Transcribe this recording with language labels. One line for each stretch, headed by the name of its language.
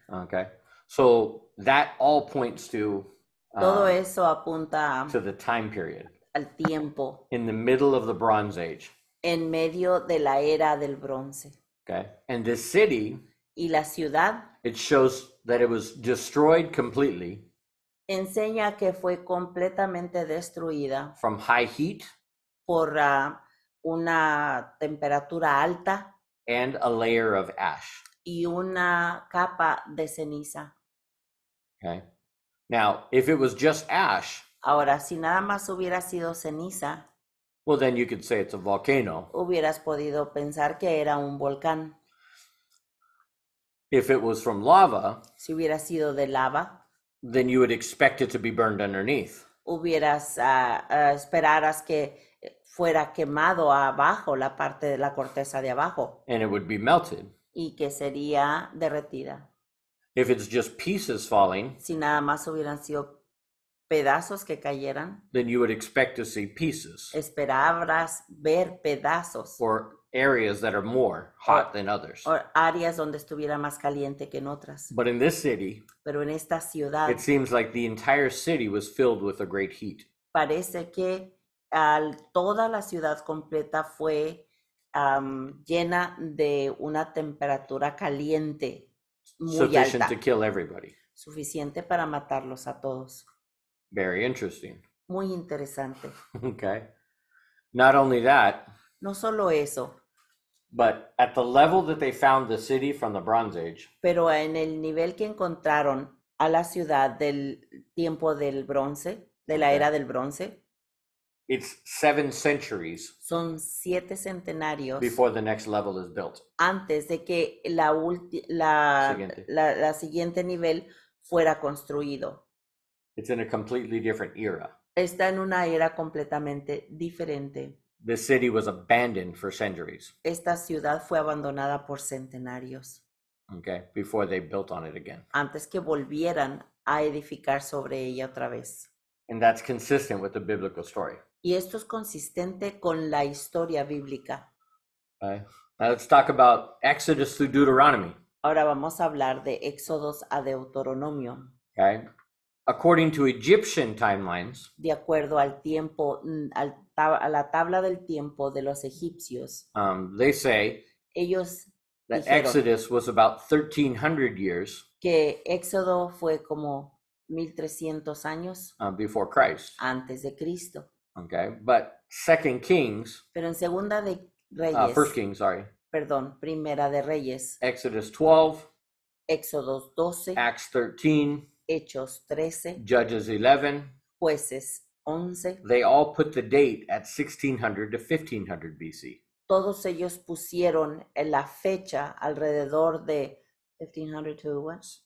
English: okay, so that all points to
Spanish: Todo eso apunta
English: to the time period
Spanish: al tiempo
English: in the middle of the Bronze Age.
Spanish: en medio de la era del bronce.
English: Okay, and this city,
Spanish: Y la ciudad
English: it shows that it was destroyed completely
Spanish: enseña que fue completamente destruida
English: from high heat
Spanish: por una temperatura alta
English: and a layer of ash.
Spanish: y una capa de ceniza.
English: Okay, now if it was just ash,
Spanish: Ahora, si nada más hubiera sido ceniza,
English: well, then you could say it's a volcano.
Spanish: hubieras podido pensar que era un volcán.
English: If it was from lava,
Spanish: Si hubiera sido de lava,
English: then you would expect it to be burned underneath.
Spanish: hubieras esperaras que fuera quemado abajo, la parte de la corteza de abajo,
English: And it would be melted.
Spanish: y que sería derretida.
English: If it's just pieces falling,
Spanish: Si nada más hubieran sido pedazos que cayeran,
English: then you would expect to see pieces
Spanish: esperabas ver pedazos
English: or areas that are more hot than others.
Spanish: o áreas donde estuviera más caliente que en otras.
English: But in this city,
Spanish: Pero en esta ciudad
English: it seems like the entire city was filled with a great heat.
Spanish: parece que toda la ciudad completa fue llena de una temperatura caliente muy
English: Sufficient
Spanish: alta,
English: to kill everybody.
Spanish: suficiente para matarlos a todos.
English: Very interesting.
Spanish: Muy interesante.
English: Okay. Not only that,
Spanish: No solo eso,
English: but at the level that they found the city from the Bronze Age,
Spanish: pero en el nivel que encontraron a la ciudad del tiempo del bronce, de la
English: Ok.
Spanish: era del bronce,
English: it's 7 centuries
Spanish: son 7 centenarios
English: before the next level is built.
Spanish: antes de que Siguiente. la siguiente nivel fuera construido.
English: It's in a completely different era.
Spanish: Está en una era completamente diferente.
English: The city was abandoned for centuries,
Spanish: Esta ciudad fue abandonada por centenarios
English: okay, before they built on it again.
Spanish: antes que volvieran a edificar sobre ella otra vez.
English: And that's consistent with the biblical story.
Spanish: Y esto es consistente con la historia bíblica.
English: Okay? Now let's talk about Exodus through Deuteronomy.
Spanish: Ahora vamos a hablar de Éxodos a Deuteronomio.
English: Okay? According to Egyptian timelines,
Spanish: De acuerdo al tiempo, a la tabla del tiempo de los egipcios,
English: they say
Spanish: ellos
English: that
Spanish: dijeron
English: Exodus was about 1,300 years
Spanish: que Éxodo fue como 1300 años
English: before Christ.
Spanish: antes de Cristo.
English: Okay, but Second Kings,
Spanish: Pero en Segunda de Reyes,
English: First Kings, sorry,
Spanish: perdón, Primera de Reyes,
English: Exodus 12,
Spanish: Éxodos 12,
English: Acts 13,
Spanish: Hechos 13,
English: Judges 11,
Spanish: Jueces 11,
English: they all put the date at 1600 to 1500 BC.
Spanish: todos ellos pusieron en la fecha alrededor de 1500
English: to what?